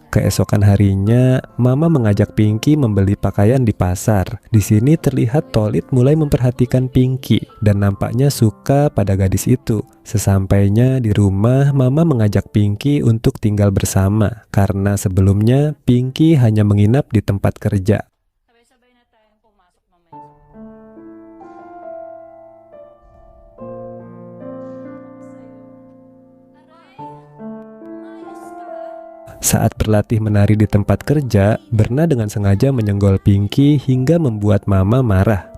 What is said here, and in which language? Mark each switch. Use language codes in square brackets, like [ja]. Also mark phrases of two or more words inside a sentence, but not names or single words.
[id] Keesokan harinya, Mama mengajak Pinky membeli pakaian di pasar. Di sini terlihat Tolit mulai memperhatikan Pinky dan nampaknya suka pada gadis itu. Sesampainya di rumah, Mama mengajak Pinky untuk tinggal bersama karena sebelumnya Pinky hanya menginap di tempat kerja. [tl] Sabay-sabay na tayong pumasok mamaya. [id] Saat berlatih menari di tempat kerja, Berna dengan sengaja menyenggol Pinky hingga membuat Mama marah.